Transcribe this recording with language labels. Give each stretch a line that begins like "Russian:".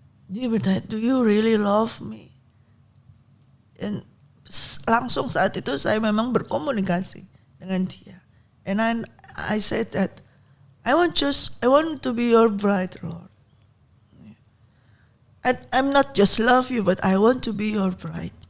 Indonesian: Dia bertanya,
English: "Do you really love me?"
Indonesian: Dan langsung saat itu saya memang berkomunikasi dengan dia.
English: And I said that I want to be your bride, Lord. I'm not just love you, but I want to be your bride.